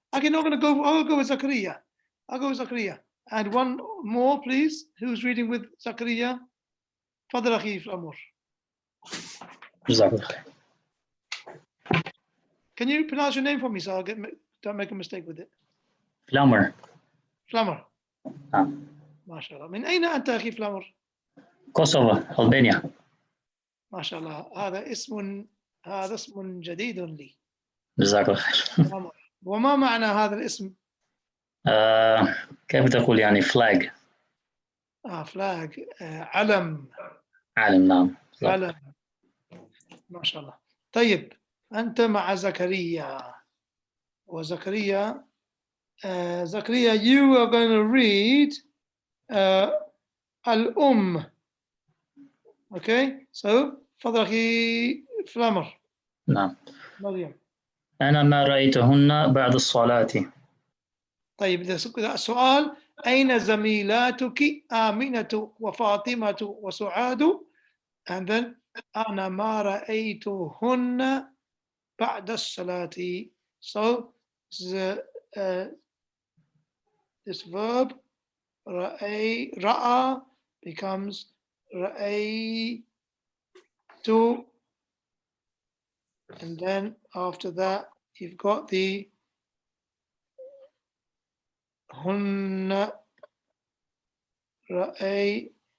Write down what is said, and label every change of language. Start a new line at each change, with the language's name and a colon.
English: Okay, no, I'll go with Zakaria. I'll go with Zakaria. And one more, please. Who's reading with Zakaria? Fadl Akhi Amur. Can you pronounce your name for me so don't make a mistake with it?
Arabic: فلامر. فلامر. نعم. ما شاء الله. من أين أنت أخي فلامر؟ كوسوفو، ألبانيا. ما شاء الله. هذا اسم جديد لي. جزاك الله خير. وما معنى هذا الاسم؟ كيف تقول يعني فلاج؟ فلاج، علم. علم، نعم. علم. ما شاء الله. طيب أنت مع زكريا.
English: وزكريا زكريا, you are going to read الأم. Okay, so
Arabic: تفضل أخي
English: فلامر.
Arabic: نعم. مريم. أنا ما رأيتهن بعد الصلاة. طيب السؤال أين زميلاتك آمنة وفاطمة وسعاد؟
English: and then
Arabic: أنا ما رأيتهن بعد الصلاة.
English: So this verb رأى becomes رأيت, and then after that you've got the هن رأي.